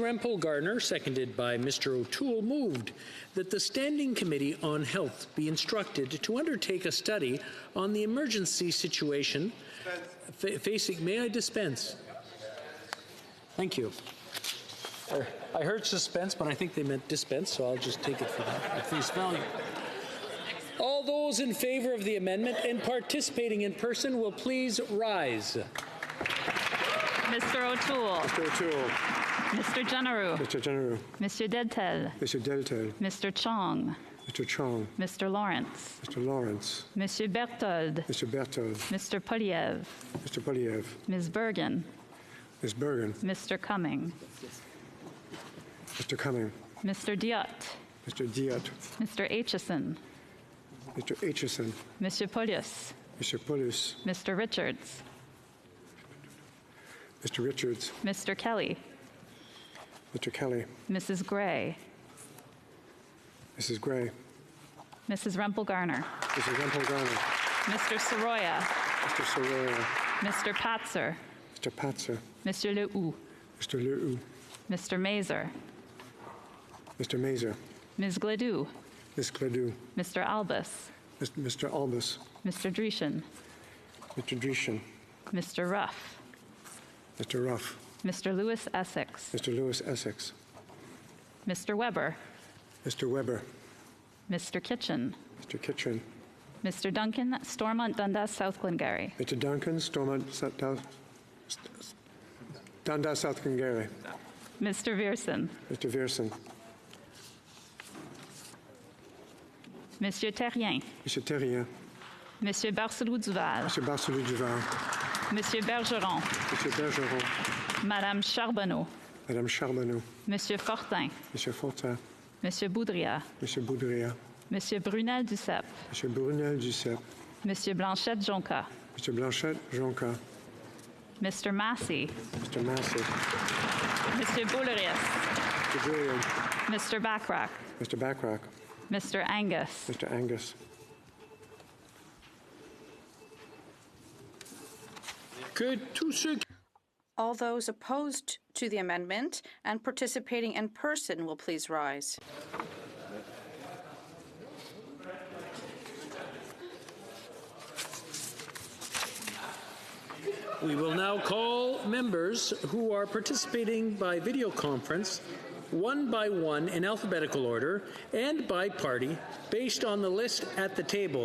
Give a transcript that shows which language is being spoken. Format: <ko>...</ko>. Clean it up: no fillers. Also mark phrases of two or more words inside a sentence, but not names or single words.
<en>Rempel-Garner, seconded by Mr. O'Toole, moved that the Standing Committee on Health be instructed to undertake a study on the emergency situation facing... May I dispense? Thank you. I heard suspense, but I think they meant dispense, so I'll just take it for that at face value. All those in favor of the amendment and participating in person will please rise. Mr. O'Toole. Mr. O'Toole. Mr. Generou. Mr. Generou. Monsieur Deltel. Mr. Deltel. Mr. Chong. Mr. Chong. Mr. Lawrence. Mr. Lawrence. Monsieur Berthold. Mr. Berthold. Mr. Poliev. Mr. Poliev. Ms. Bergen. Ms. Bergen. Mr. Cumming. Mr. Cumming. Mr. Diot. Mr. Diot. Mr. Aitchison. Mr. Aitchison. Monsieur Polius. Mr. Polius. Mr. Richards. Mr. Richards. Mr. Kelly. Mr. Kelly. Mrs. Gray. Mrs. Gray. Mrs. Rempel-Garner. Mrs. Rempel-Garner. Mr. Soroya. Mr. Soroya. Mr. Patzer. Mr. Patzer. Monsieur Lehoux. Mr. Lehoux. Mr. Mazer. Mr. Mazer. Ms. Gledoux. Ms. Gledoux. Mr. Albus. Mr. Albus. Mr. Dreeshen. Mr. Dreeshen. Mr. Ruff. Mr. Ruff. Mr. Lewis Essex. Mr. Lewis Essex. Mr. Weber. Mr. Weber. Mr. Kitchen. Mr. Kitchen. Mr. Duncan, Stormont, Dundas, South Glengarry. Mr. Duncan, Stormont, Dundas, South Glengarry. Mr. Vierson. Mr. Vierson. Monsieur Terrien. Monsieur Terrien. Monsieur Barcelou-Duval. Monsieur Barcelou-Duval. Monsieur Bergeron. Monsieur Bergeron. Madame Charbonneau. Madame Charbonneau. Monsieur Fortin. Monsieur Fortin. Monsieur Boudria. Monsieur Boudria. Monsieur Brunel-Duceppe. Monsieur Brunel-Duceppe. Monsieur Blanchette-Jonca. Monsieur Blanchette-Jonca. Mr. Massey. Mr. Massey. Monsieur Boulerius. Mr. Julian. Mr. Backrack. Mr. Backrack. Mr. Angus. Mr. Angus. All those opposed to the amendment and participating in person will please rise. We will now call members who are participating by video conference one by one in alphabetical order and by party based on the list at the table.</en>